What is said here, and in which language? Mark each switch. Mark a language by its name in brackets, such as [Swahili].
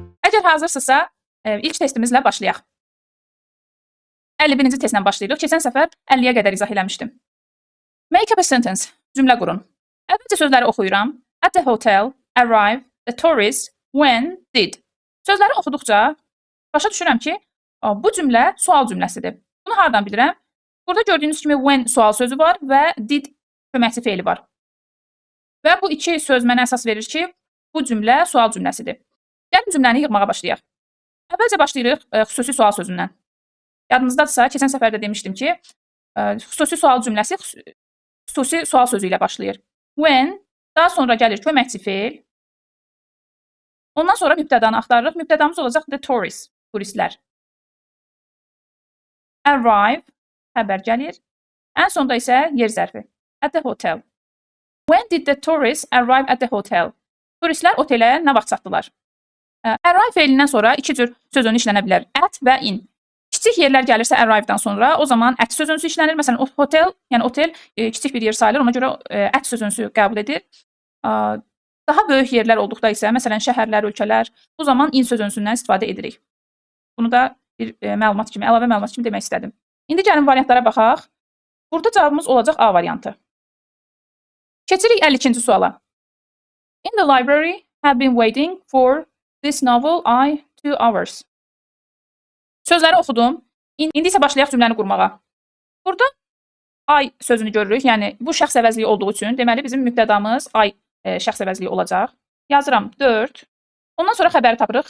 [Azerbaijani] Əgər hazırsınızsa, ilk testimizlə başlayaq. 51-ci testlə başlayırıq. Keçən səfər 50-yə qədər izah eləmişdim. [English] Make up a sentence. [Azerbaijani] Cümlə qurun. Əvvəlcə sözləri oxuyuram. [English] At the hotel, arrive, the tourist, when, did. [Azerbaijani] Sözləri oxuduqca başa düşürəm ki, bu cümlə sual cümləsidir. Bunu hardan bilirəm? Burada gördüyünüz kimi when sual sözü var və did köməkçi feili var. Və bu iki söz mənə əsas verir ki, bu cümlə sual cümləsidir. Gəlin cümləni yığmağa başlayaq. Əvvəlcə başlayırıq xüsusi sual sözündən. Yadınızdadırsa, keçən səfərdə demişdim ki, xüsusi sual cümləsi xüsusi sual sözü ilə başlayır. When, daha sonra gəlir köməkçi feil. Ondan sonra mübtədanı axtarırıq. Mübtədamız olacaq the tourist, turistlər. Arrive, xəbər gəlir. Ən sonda isə yer zərfi. [English] At the hotel. When did the tourists arrive at the hotel? [Azerbaijani] Turistlər otelə nə vaxt çatdılar? Arrive feilindən sonra iki cür sözünü işlənə bilər. At və in. Kiçik yerlər gəlirsə arrive'dan sonra o zaman at sözünüsü işlənir. Məsələn, hotel, yəni otel kiçik bir yer sayılır. Ona görə at sözünüsü qəbul edir. Daha böyük yerlər olduqda isə, məsələn, şəhərlər, ölkələr, bu zaman in sözünüsündən istifadə edirik. Bunu da bir məlumat kimi, əlavə məlumat kimi demək istədim. İndi gəlin variantlara baxaq. Burada cavabımız olacaq A variantı. Keçirik 52-ci suala. [English] In the library have been waiting for this novel 2 hours. [Azerbaijani] Sözləri oxudum. İndi isə başlayaq cümləni qurmağa. Burada I sözünü görürük. Yəni, bu şəxs əvəzliyi olduğu üçün, deməli, bizim mübtədamız I şəxs əvəzliyi olacaq. Yazıram 4. Ondan sonra xəbəri tapırıq.